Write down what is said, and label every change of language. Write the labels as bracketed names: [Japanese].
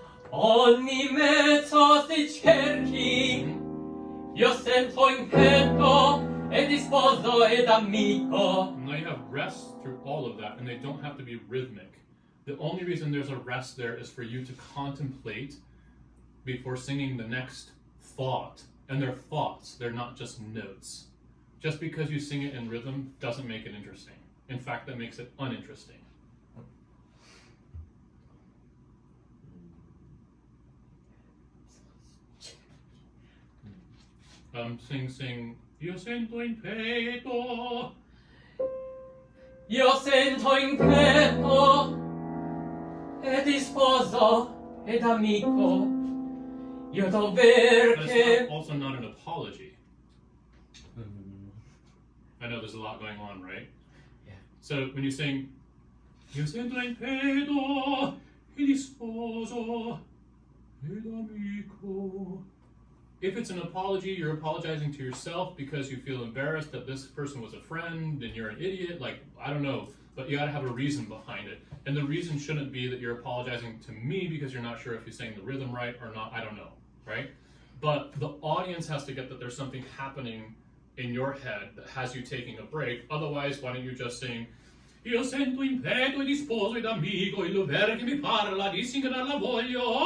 [Italian] Ogni mezzo si cerchi, io sento in petto e di sposo ed amico. [English] Now you have rest through all of that, and they don't have to be rhythmic. The only reason there's a rest there is for you to contemplate before singing the next thought. And they're thoughts, they're not just notes. Just because you sing it in rhythm doesn't make it interesting. In fact, that makes it uninteresting. [Italian] Sing. Io sento in petto. Io sento in petto e di sposo ed amico. Io dover [English] But it's [Italian] che... [English] not, also not an apology. I know there's a lot going on, right? Yeah. So when you sing, [Italian] Io sento in petto e di sposo ed amico. [English] If it's an apology, you're apologizing to yourself because you feel embarrassed that this person was a friend and you're an idiot. Like, I don't know, but you gotta have a reason behind it. And the reason shouldn't be that you're apologizing to me because you're not sure if you're saying the rhythm right or not. I don't know, right? But the audience has to get that there's something happening in your head that has you taking a break. Otherwise, why don't you just sing, [Italian] Io sento in petto e di sposo ed amico il dover che mi parla di singere la voglio.